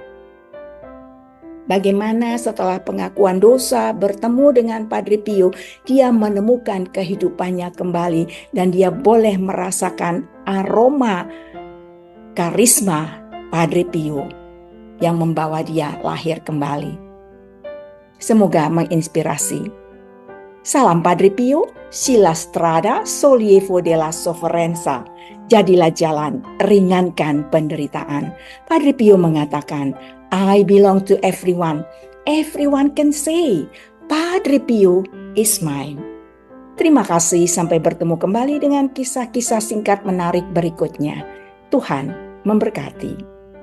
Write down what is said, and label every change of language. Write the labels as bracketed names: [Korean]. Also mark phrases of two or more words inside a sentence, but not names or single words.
[Indonesian] Bagaimana setelah pengakuan dosa bertemu dengan Padre Pio, dia menemukan kehidupannya kembali dan dia boleh merasakan aroma karisma Padre Pio yang membawa dia lahir kembali. Semoga menginspirasi. [Italian] Salam Padre Pio, si la strada sollievo della sofferenza. [Indonesian] Jadilah jalan, ringankan penderitaan. Padre Pio mengatakan, [English] I belong to everyone. Everyone can say, Padre Pio is mine. [Indonesian] Terima kasih, sampai bertemu kembali dengan kisah-kisah singkat menarik berikutnya. Tuhan memberkati.